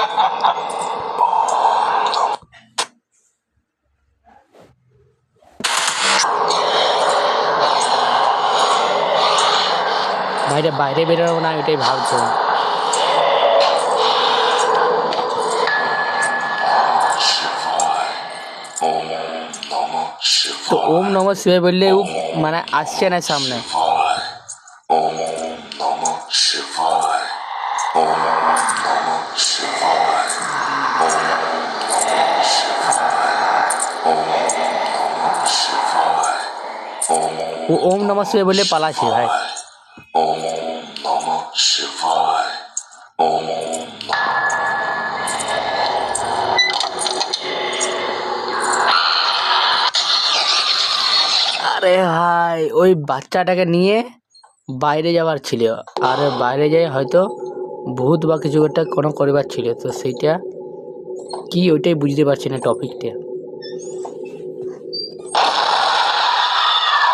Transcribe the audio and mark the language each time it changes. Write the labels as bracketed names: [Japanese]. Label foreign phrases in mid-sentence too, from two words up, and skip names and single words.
[Bangla] বাইরে বাইরে বেরোবো না, এটাই ভাবছো। তো [Sanskrit] ওম নমঃ শিবায় [Bangla] বললে ও মানে আসছে না সামনে। [Sanskrit] ॐ नमः शिवाय. ॐ नमः शिवाय. ॐ नमः शिवाय. ॐ नमः शिवाय ॐ [Bangla] ও [Sanskrit] ওম নমঃ শিবায় [Bangla] বললে পালাচ্ছে ভাই। [Sanskrit] ॐ नमः शिवाय. Om [Bangla] আরে ভাই ওই বাচ্চাটাকে নিয়ে বাইরে যাওয়ার ছিল, আর বাইরে যাই হয়তো ভূত বা কিছু একটা কোনো করিবার ছিল, তো সেইটা কি ওইটাই বুঝতে পারছি না টপিকটা।